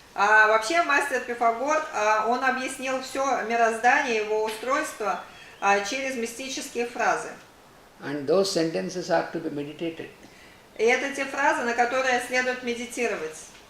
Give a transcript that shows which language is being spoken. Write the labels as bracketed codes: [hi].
[ru] Вообще мастер Пифагор, он объяснил все мироздание, его устройство через мистические фразы. [en] And those sentences are to be meditated. [ru] И это те фразы, на которые следует медитировать.